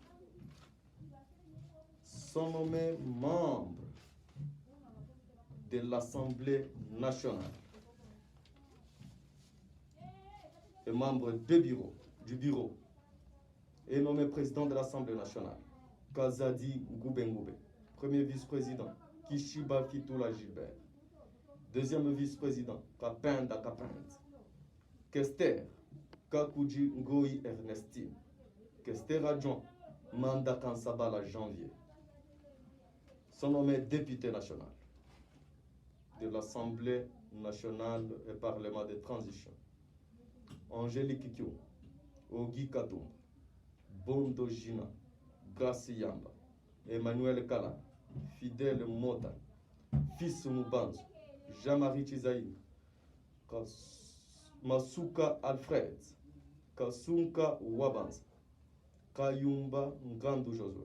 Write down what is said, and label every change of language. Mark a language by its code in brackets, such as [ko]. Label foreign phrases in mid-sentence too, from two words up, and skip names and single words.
[fr] Sont nommés membres de l'Assemblée nationale et membre du bureau et nommé président de l'Assemblée nationale, Kazadi Ngube. Premier vice-président, Kishiba Fitula Gilbert. Deuxième vice-président, Kapenda Kapend. Kester, Kakuji Ngoyi Ernestine. Kester adjoint, Manda Kansabala Janvier. Sont nommés député national de l'Assemblée nationale et Parlement de transition. Angélique Kikyo, Ogi Katumba, Bondo Gina, Gracie Yamba, Emmanuel Kala, Fidèle Mota, Fils Mubanzo, Jean-Marie Chizaï, Masuka Alfred, Kasunka Wabanza, Kayumba Ngandu Josué,